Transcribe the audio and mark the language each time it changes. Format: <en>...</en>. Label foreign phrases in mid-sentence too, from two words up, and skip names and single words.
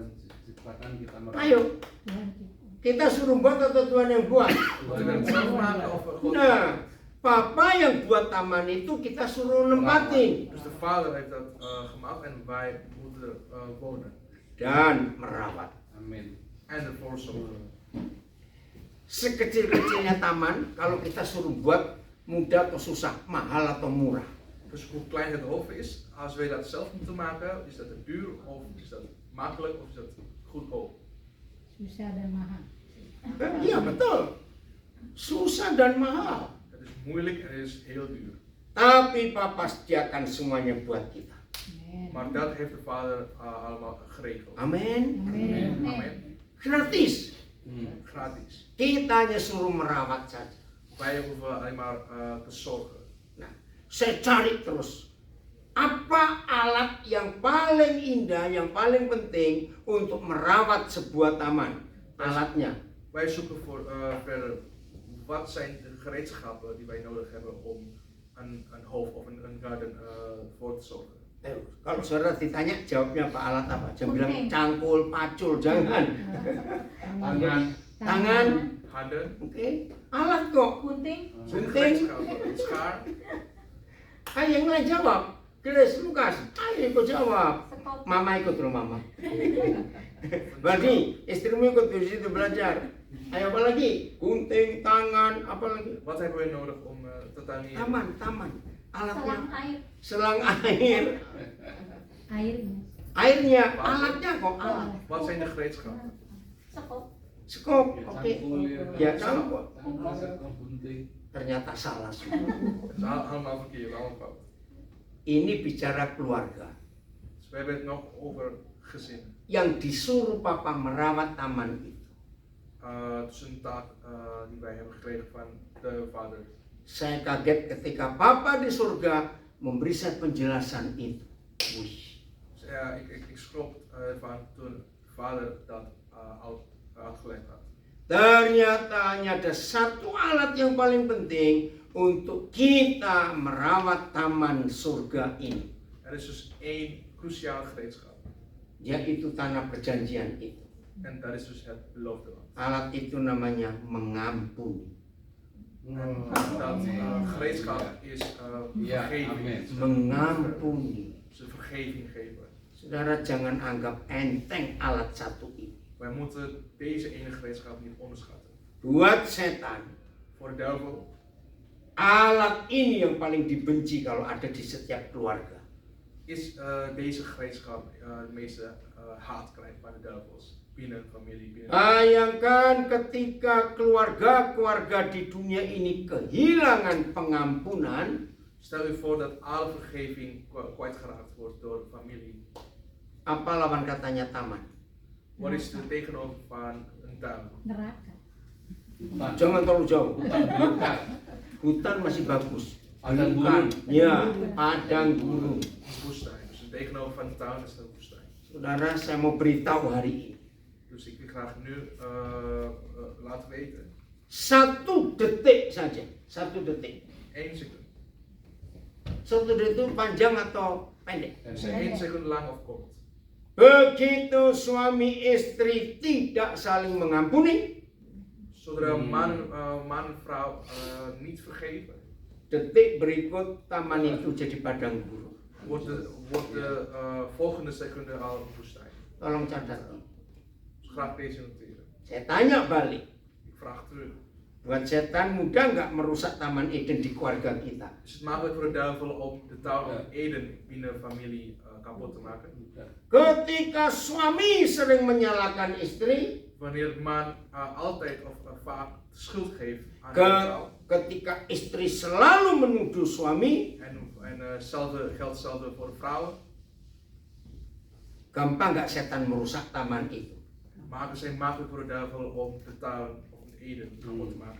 <id>Ayo, kita suruh buat atau Tuhan yang buat?</id> <nl>Moeten we het zelf maken of God?</nl> <id>Nah, Papa yang buat taman itu kita suruh nempatin</id> <nl>Dus de vader heeft dat gemaakt en wij moeten wonen</nl> <id>dan merawat. Amin.</id> <nl>en ervoor zorgen.</nl> <id>Sekecil-kecilnya taman, kalau kita suruh buat mudah atau susah, mahal atau murah.</id> <nl>Dus hoe klein het hoofd is, als wij dat zelf moeten maken, is dat duur of is dat makkelijk of is dat goedkoop?</nl> <id>Susah dan mahal. Iya betul, susah dan mahal.</id> <nl>Het is moeilijk en het is heel duur.</nl> <id>Tapi Papa sediakan semuanya buat kita.</id> <nl>Maar dat heeft de vader allemaal geregeld.</nl> <id>Amin. Amin.</id> <nl>Amen.</nl> <id>Gratis.</id> <nl>Gratis.</nl> <id>Kita hanya suruh merawat saja.</id> <nl>Wij hoeven alleen maar te zorgen.</nl> <id>Nah, saya cari terus. Apa alat yang paling indah, yang paling penting untuk merawat sebuah taman? Alatnya.</id> <nl>Wij zoeken voor verder, wat zijn de gereedschappen die wij nodig hebben om een hoofd of een garden voor te zorgen.</nl> <id>Kalau saudara ditanya jawabnya apa, alat apa? Jangan bilang cangkul, pacul, jangan. Tangan.</id> <nl>Handen,</nl> <id>Oke. Alat kok. Gunting. Gunting.</id> <nl>schaar.</nl> <id>Ayo yang lain jawab. Grace, Lukas, ayo ikut jawab. Sekop. Mama ikut loh mama. Berarti istrimu ikut di situ belajar. Ayo apa lagi? Gunting, tangan, apa lagi?</id> <nl>Wat hebben we nodig om te tuinieren?</nl> <id>Taman. Selang Alatnya. air. Selang air. Airnya. Airnya, alatnya kok alat.</id> <nl>Wat zijn de gereedschappen?</nl> <id>Sekop. Skop, oke. Ya Cangkul. cangkul. Ternyata salah semua.</id> <nl>Het is allemaal verkeerd, allemaal fout.</nl> <id>Ini bicara keluarga.</id> <nl>Dus we hebben het nog over gezin.</nl> <id>Yang disuruh papa merawat taman itu.</id> <nl>Het is een taak die wij hebben gekregen van de vader.</nl> <id>Saya kaget ketika papa di surga memberi saya penjelasan itu. Wih.</id> <nl>Dus, ik schrok ervan toen de vader dat uitgelegd had.</nl> <id>Ternyata hanya ada satu alat yang paling penting untuk kita merawat taman surga ini.</id> <nl>Er is dus één cruciaal gereedschap.</nl> <id>Yaitu tanah perjanjian itu.</id> <nl>En dat is dus het beloofde land.</nl> <id>Alat itu namanya mengampuni.</id> <nl>En dat gereedschap is Ja, vergeving. amen.</nl> <id>Mengampuni.</id> <nl>Dus een vergeving geven.</nl> <id>Saudara jangan anggap enteng alat satu ini.</id> <nl>Wij moeten deze ene gereedschap niet onderschatten.</nl> <id>Buat setan,</id> <nl>Voor de duivel</nl> <id>alat ini yang paling dibenci kalau ada di setiap keluarga.</id> <nl>is deze gereedschap de meeste haat krijgt van de duivels. Binnen familie, binnen...</nl> <id>Bayangkan ketika keluarga-keluarga di dunia ini kehilangan pengampunan,</id> <nl>Stel u voor dat alle vergeving kwijtgeraakt wordt door de familie.</nl> <id>apa lawan katanya taman?</id> <nl>Wat is de tegenover van een tuin?</nl> <id>Neraka. Jangan terlalu jauh. Hutan masih bagus. Padang Bukan. gurun. Ya, padang gurun.</id> <nl>Een woestijn. Dus de tegenover van de tuin is een woestijn.</nl> <id>Saudara, saya mau beritahu hari ini.</id> <nl>Dus ik wil graag nu laten weten.</nl> <id>1 detik saja. 1 detik.</id> <nl>1 seconde.</nl> <id>1 detik itu panjang atau pendek?</id> <nl>Dus 1 seconde lang of kort.</nl> <id>Begitu suami istri tidak saling mengampuni,</id> <nl>Zodra man en vrouw niet vergeven,</nl> <id>detik berikut taman itu jadi padang gurun.</id> <nl>wordt de volgende seconde al een woestijn.</nl> <id>Tolong catat.</id> <nl>Dus graag deze noteren.</nl> <id>Saya tanya balik.</id> <nl>Ik vraag terug.</nl> <id>Buat setan mudah nggak merusak taman Eden di keluarga kita?</id> <nl>Is het makkelijk voor de duivel om de tuin van Eden binnen familie kapot te maken?</nl> <id>Ketika suami sering menyalahkan istri,</id> <nl>Wanneer man altijd of vaak de schuld geeft aan de</nl> <id>ke</id> <nl>vrouw.</nl> <id>ketika istri selalu menuduh suami,</id> <nl>En hetzelfde geldt hetzelfde voor vrouwen.</nl> <id>gampang nggak setan merusak taman itu?</id> <nl>Maken zij makkelijk voor de duivel om de tuin of de Eden kapot te maken.</nl>